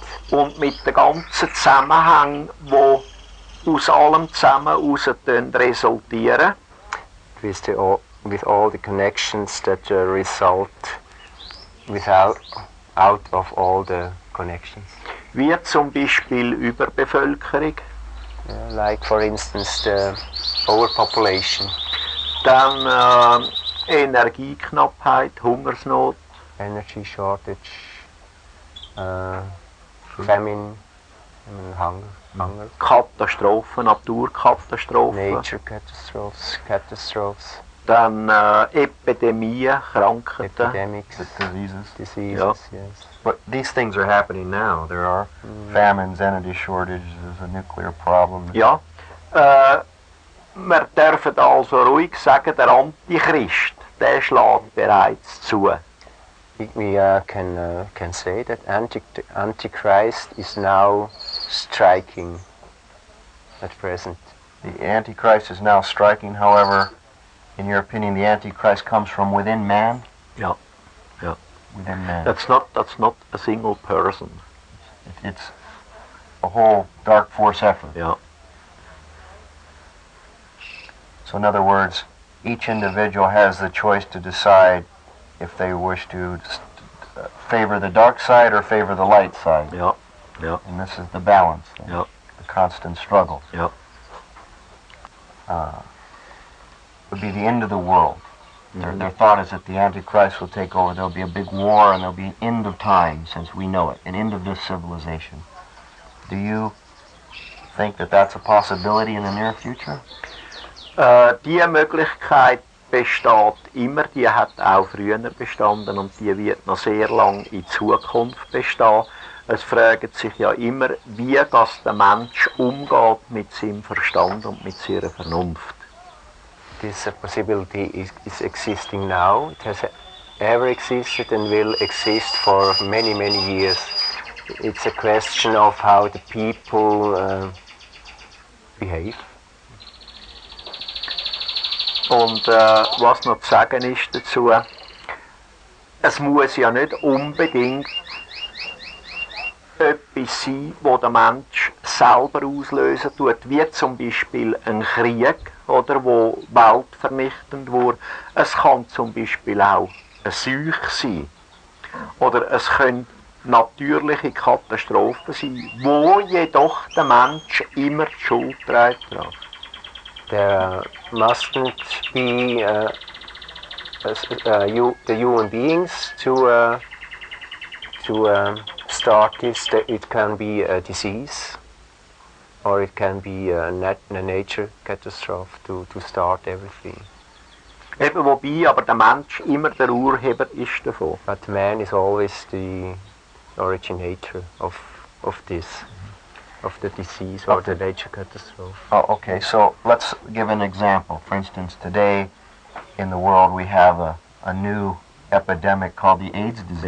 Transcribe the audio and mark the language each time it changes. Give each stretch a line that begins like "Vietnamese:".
German: und mit den ganzen Zusammenhängen, die aus allem zusammen resultieren.
English: With all the connections that result out of all the connections.
German: Wie zum Beispiel Überbevölkerung.
English: Like for instance the overpopulation.
German: Dann Energieknappheit, Hungersnot.
English: Energy shortage, famine, hunger.
German: Katastrophen, Naturkatastrophen.
English: Nature catastrophes.
German: Dann Epidemien, Krankheiten.
English: Epidemics, diseases, Yeah. yes. But these things are happening now. There are famines, energy shortages, a nuclear problem.
German: Ja, wir dürfen also ruhig sagen, der Antichrist, der schlägt bereits zu.
English: We can say that Antichrist is now striking at present. The Antichrist is now striking, however, in your opinion, the Antichrist comes from within man?
German: Ja. Ja.
English: Within man. That's not a single person. It's a whole dark force effort.
German: Ja.
English: So in other words, each individual has the choice to decide if they wish to favor the dark side or favor the light side.
German: Ja. Ja.
English: And this is the balance,
German: Ja.
English: the constant struggle.
German: Ja.
English: Would be the end of the world. Their thought is that the Antichrist will take over. There'll be a big war and there'll be an end of time since we know it, an end of this civilization. Do you think that that's a possibility in the near future?
German: Die Möglichkeit besteht immer, die hat auch früher bestanden und die wird noch sehr lang in Zukunft bestehen. Es fragt sich ja immer, wie das der Mensch umgeht mit seinem Verstand und mit seiner Vernunft.
English: This possibility is existing now. It has ever existed and will exist for many, many years. It's a question of how the people behave.
German: Und was noch zu sagen ist dazu, es muss ja nicht unbedingt etwas sein, das der Mensch selber auslösen tut, wie zum Beispiel ein Krieg, oder, wo weltvernichtend wurde. Es kann zum Beispiel auch eine Seuche sein. Oder es können natürliche Katastrophen sein, wo jedoch der Mensch immer die Schuld trägt.
English: There mustn't be the human beings to start this. It can be a disease, or it can be a nature catastrophe to start everything.
German: Eben wobei aber der Mensch immer der Urheber ist davon.
English: But man is always the originator of this, of the disease or the nature catastrophe. Oh, okay, so let's give an example. For instance, today in the world we have a new epidemic called the AIDS disease.